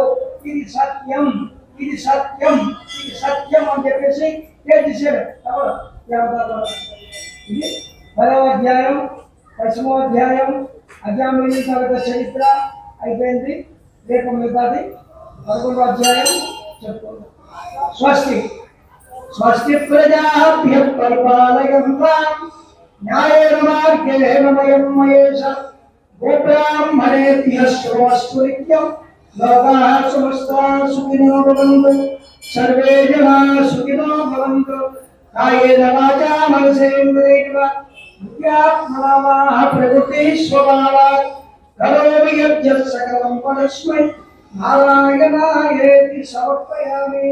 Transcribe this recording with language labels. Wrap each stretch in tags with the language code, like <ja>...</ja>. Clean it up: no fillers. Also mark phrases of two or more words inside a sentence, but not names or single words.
<te>ఇది సత్యం, ఇది సత్యం, ఇది సత్యం అని చెప్పేసి తేల్చేశాడు. ఇది 10వ అధ్యాయం 10వ అధ్యాయం అజామీలు చరిత్ర అయిపోయింది. రేపు మిగతాది 11వ అధ్యాయం చెప్పుకుందాం.</te> <sa>స్వస్తి స్వస్తి ప్రజాభ్యః పరిపాలయంతాం న్యాయేన మార్గేణ వయం మహేష గోబ్రాహ్మణేభ్యః శుభమస్తు నిత్యం. లోకాః సమస్తాః సుఖినో భవంతు. సర్వే జనాః సుఖినో భవంతు. కాయేన వాచా మనసేంద్రియైర్వ బుద్ధ్యాత్మనా వా ప్రకృతిః స్వభావాత్ కరోమి యజ్జత్ సకలం పరస్మై నారాయణాయేతి సమర్పయామి.</sa>